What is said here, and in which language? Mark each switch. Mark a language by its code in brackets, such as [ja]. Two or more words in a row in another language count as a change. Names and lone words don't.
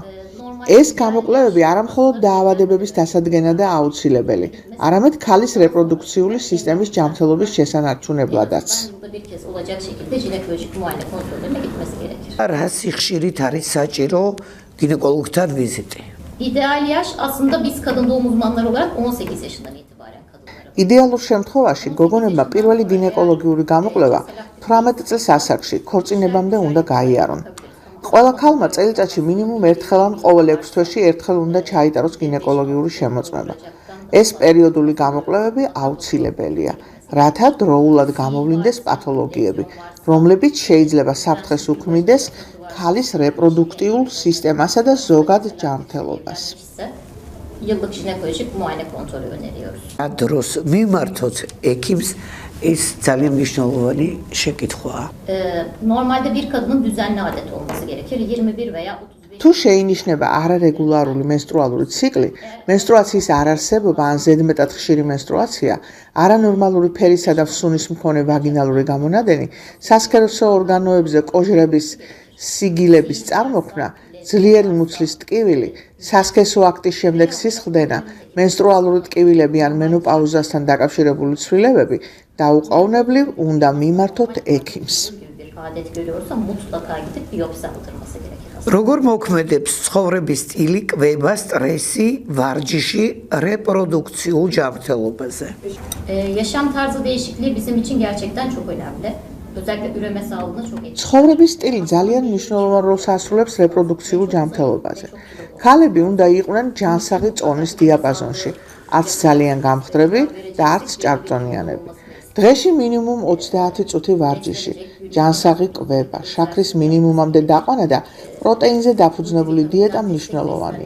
[ka] ეს გამოკვლევები არა მხოლოდ დაავადებების დასადგენა და აუცილებელი, არამედ ქალის რეპროდუქციული სისტემის ჯანმრთელობის შესანარჩუნებლადაც. რა სიხშირით არის საჭირო გინეკოლოგთან ვიზიტი? [tr] İdeal yaş aslında biz kadın doğum uzmanları olarak 18 yaşından itibaren kadınlara. [ka] იდეალურ შემთხვევაში გოგონებმა პირველი გინეკოლოგიური გამოკვლევა 18 წლის ასაკში ქორწინებამდე უნდა გაიარონ. ყველა ქალმა წელიწადში მინიმუმ ერთხელ ან ყოველ 6 თვეში ერთხელ უნდა ჩაიტაროს გინეკოლოგიური შემოწმება. ეს პერიოდული გამოკვლევები აუცილებელია, რათა დროულად გამოვლინდეს პათოლოგიები, რომლებიც შეიძლება საფრთხეს უქმნიდეს ქალის რეპროდუქტიულ სისტემასა და ზოგად ჯანმრთელობას. [tr] Yıllık jinekolojik muayene kontrolü öneriyoruz. [ka] დროს მიმართოთ ექიმს ეს ძალიან მნიშვნელოვანი შეკითხვაა. [tr] Normalde bir kadının düzenli adet olması gerekir. 21 veya 35. [ka] თუ შეინიშნება არარეგულარული menstrualuri ციკლი, menstruაციის არარსებობა ან ზედმეტად ხშირი menstruაცია, არანორმალური ფერისა და ფსუნის მქონე ვაგინალური გამონადენი, სასქესო ორგანოებზე კოჟრების სიგილების წარმოქმნა, ძლიერი მუცლის ტკივილი, სასქესო აქტის შემდეგ სისხლდენა, menstrualuri ტკივილები ან მენოპაუზასთან დაკავშირებული ცვლილებები დაუყოვნებლივ უნდა მიმართოთ ექიმს. [tr] Bir adet görüyorsa mutlaka gidip biyopsi aldırması gerekir. [ka] როგორ მოქმედებს ცხოვრების სტილი, კვება, სტრესი, ვარჯიში, რეპროდუქციულ ჯანმრთელობაზე? [tr] Yaşam tarzı değişikliği bizim için gerçekten çok önemli. Özellikle üreme sağlığına çok etkili. [ka] ცხოვრების სტილი ძალიან მნიშვნელოვან როლს ასრულებს რეპროდუქციულ ჯანმრთელობაზე. ქალები უნდა იყვნენ ჯანსაღი წონის დიაპაზონში, არც ძალიან გამხდრები და არც ჭარბწონიანები. დღეში მინიმუმ 30 წუთი ვარჯიში, ჯანსაღი კვება, შაქრის მინიმუმამდე დაყვანა და პროტეინზე დაფუძნებული დიეტა მნიშვნელოვანია.